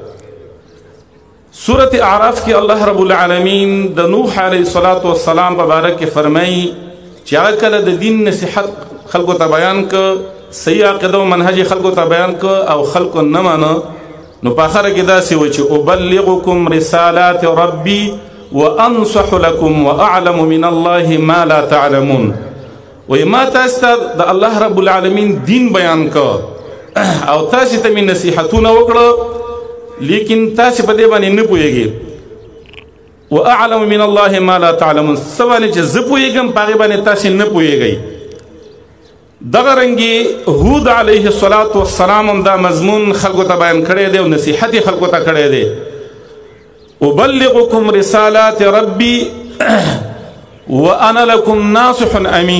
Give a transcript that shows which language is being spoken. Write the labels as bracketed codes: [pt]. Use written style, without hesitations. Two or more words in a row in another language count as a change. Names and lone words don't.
[ps] سورة اعراف کې [ar] الله رب العالمین [ps] د نوح [ar] علیه الصلاة والسلام [ps] په باره کې فرمایي چې هغه کله د دین نصیحت خلکو ته بیان که، صحیح عقیده او منهج خلکو ته بیان که او خلکو نه منه، نو په آخره کې داسې و چې [ar] ابلغکم رسالات ربی وانصح لکم واعلم من الله ما لا تعلمون. [ps] وی ما تاسو ته د [ar] الله رب العالمین [ps] دین بیان که او تاسو ته مې نصیحتونه وکړه، لیکن تاسو په دې باندې نه پوهېږئ. [ar] واعلم من الله ما لا تعلمون، [ps] څه باندې چې زه پوهېږم په هغې باندې تاسو نه پوهېږئ. دغه رنګې هود [ar] علیه الصلاة والسلام [ps] هم دا مضمون خلکو ته بیان کړی دی او نصیحت یې خلکو ته کړی دی. [ar] ابلغکم رسالات ربی وانا لکم ناصح امین.